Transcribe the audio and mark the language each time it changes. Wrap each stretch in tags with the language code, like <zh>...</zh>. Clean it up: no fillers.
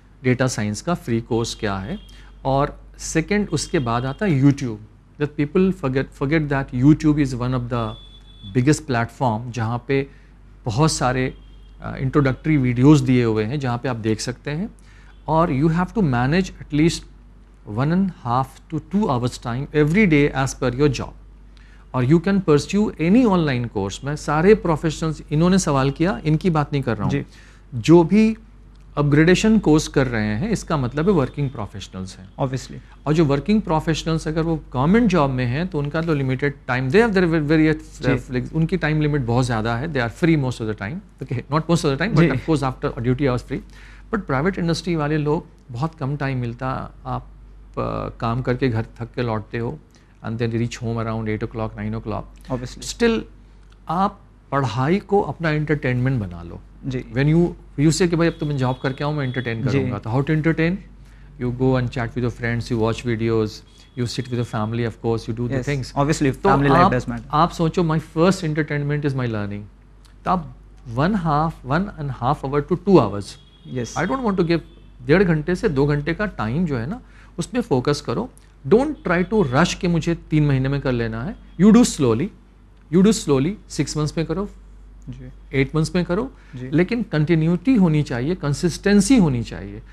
<ur>Data science کا free course کیا ہے, اور سیکنڈ اس کے بعد آتا ہے YouTube.</ur> <en>that people forget that YouTube is one of the biggest platform</en> <ur>جہاں پہ بہت سارے انٹروڈکٹری ویڈیوز دیے ہوئے ہیں جہاں پہ آپ دیکھ سکتے ہیں.</ur> <en>اور you have to manage at least 1.5 to 2 hours time every day as per your job, or you can pursue any online course.</en> <ur>میں سارے پروفیشنلز, انہوں نے سوال کیا, ان کی بات نہیں کر رہا ہوں, جو بھی اپگریڈیشن کورس کر رہے ہیں اس کا مطلب ہے ورکنگ پروفیشنلز ہیں اوبیسلی, اور جو ورکنگ پروفیشنلز اگر وہ گورنمنٹ جاب میں ہیں تو ان کا تو limited time,</ur> <en>they have very,</en> <ur>ان کی ٹائم لمٹ بہت زیادہ ہے,</ur> <en>they are free most of the time,</en> <ur>okay</ur> <en>Not most of the time but of course after duty hours free.</en> <ur>But private industry والے لوگ بہت کم ٹائم ملتا, آپ کام کر کے گھر تھک کے لوٹتے ہو</ur> <en>and then reach home around 8 o'clock 9 o'clock. Obviously still</en> <ur>آپ پڑھائی کو اپنا انٹرٹینمنٹ بنا لو. جی</ur> <en>when you say</en> <ur>کہ بھائی اب تو میں جاب کر کے آؤں, میں انٹرٹین کروں گا, تو</ur> <en>how to entertain? You go and chat with your friends, you watch videos, you sit with your family, of course you do the things. Obviously family life does matter.</en> <ur>آپ سوچو</ur> <en>my first entertainment is my learning,</en> <ur>تو آپ</ur> <en>1.5 hour to 2 hours, yes I don't want to give</en> <ur>1.5 گھنٹے سے 2 گھنٹے کا time جو ہے نا اس میں فوکس کرو.</ur> <en>don't try to rush</en> <ur>کہ مجھے 3 مہینے میں کر لینا ہے.</ur> <en>you do slowly</en> <ur>6 months میں کرو, 8 months میں کرو, لیکن کنٹینیوٹی ہونی چاہیے, کنسسٹینسی ہونی چاہیے.</ur>